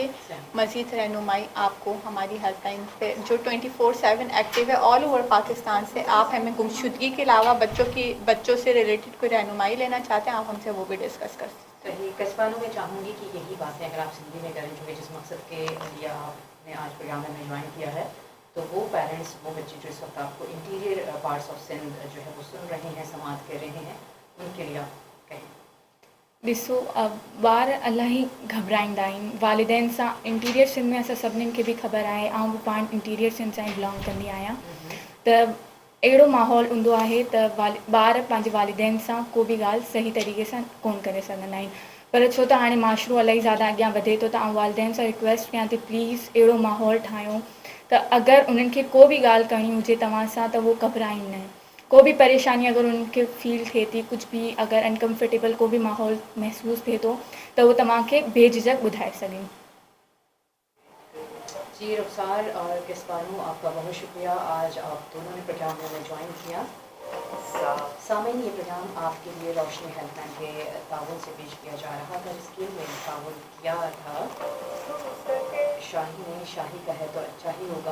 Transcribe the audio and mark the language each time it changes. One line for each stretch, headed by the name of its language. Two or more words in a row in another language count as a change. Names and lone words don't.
Urdu: مزید رہنمائی آپ کو ہماری ہیلپ لائن پہ جو 24/7 ایکٹیو ہے
English: all over
Urdu: پاکستان سے، آپ ہمیں گمشدگی کے علاوہ بچوں سے ریلیٹڈ کوئی رہنمائی لینا چاہتے ہیں، آپ ہم سے وہ بھی ڈسکس کر سکتے ہیں۔ صحیح کسبانوں میں چاہوں گی کہ یہی باتیں اگر آپ زندگی میں کریں، چونکہ جس مقصد کے لیے آپ نے آج پروگرام میں جوائن کیا ہے، تو وہ پیرنٹس، وہ بچے جو اس وقت آپ کو
English: interior parts of Sindh
Urdu: جو ہے وہ سن رہے ہیں، سماعت کر رہے ہیں، ان کے لیے آپ کہیں؟
Sindhi: ॾिसो ॿार इलाही घबराईंदा आहिनि वालिदैन सां। इंटीरियर सिंध में असां सभिनीनि खे बि ख़बर आहे, ऐं बि पाण इंटीरियर सिंध सां ई बिलोंग कंदी आहियां, त अहिड़ो माहौल हूंदो आहे त ॿार पंहिंजे वालिदैन सां को बि ॻाल्हि सही तरीक़े सां कोन करे सघंदा आहिनि। पर छो त हाणे माशरो इलाही ज़्यादा अॻियां वधे थो, त आउं वालिदैन सां रिक्वेस्ट कयां थी प्लीज़ अहिड़ो माहौल ठाहियूं त अगरि उन्हनि खे को बि ॻाल्हि करणी हुजे तव्हां सां त उहो घबराइनि न। को भी परेशानी अगर उनके फील थिए थी, कुछ भी अगर अनकम्फर्टेबल को भी माहौल महसूस थिए थो त उहो तव्हांखे बेझिझक ॿुधाए सघे।
Urdu: جی رخسار اور کسبانو، آپ کا بہت شکریہ، آج آپ دونوں نے پروگرام میں جوائن کیا۔ سامعین، یہ پروگرام آپ کے لیے روشنی ہیلپ لائن کے تعاون سے پیش کیا جا رہا تھا، جس کے لیے تعاون کیا تھا شاہی نے، شاہی کا ہے تو اچھا ہی ہوگا۔